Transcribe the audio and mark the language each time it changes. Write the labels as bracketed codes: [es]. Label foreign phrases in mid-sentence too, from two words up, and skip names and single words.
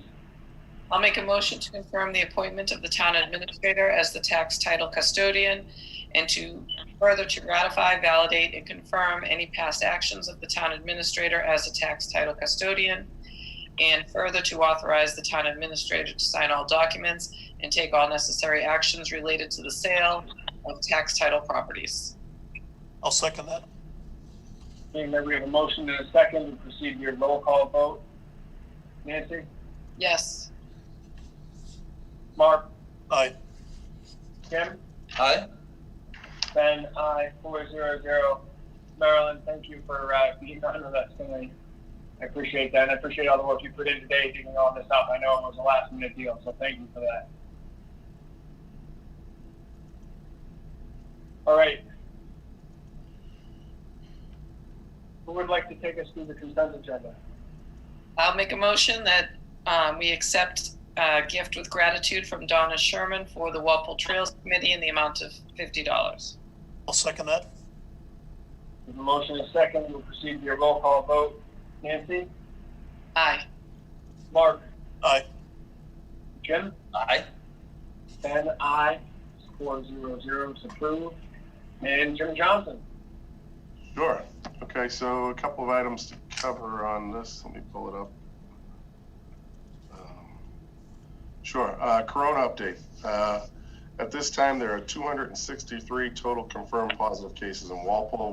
[en] I'll make a motion to confirm the appointment of the town administrator as the tax title custodian and to further to ratify, validate, and confirm any past actions of the town administrator as a tax title custodian, and further to authorize the town administrator to sign all documents and take all necessary actions related to the sale of tax title properties. I'll second that. Being that we have a motion and a second, we proceed via roll call vote. Nancy? Yes. Mark? Aye. Jim? Aye. Ben, aye. 400. Marilyn, thank you for being on with us tonight. I appreciate that, and I appreciate all the work you put in today digging all this up. I know it was a last minute deal, so thank you for that. All right. Who would like to take us through the consent agenda? I'll make a motion that we accept a gift with gratitude from Donna Sherman for the Walpole Trails Committee in the amount of $50. I'll second that. With a motion and a second, we'll proceed via roll call vote. Nancy? Aye. Mark? Aye. Jim? Aye. Ben, aye. 400 is approved. And Jim Johnson? Sure. Okay, so a couple of items to cover on this. Let me pull it up. Sure. Corona update. At this time, there are 263 total confirmed positive cases in Walpole.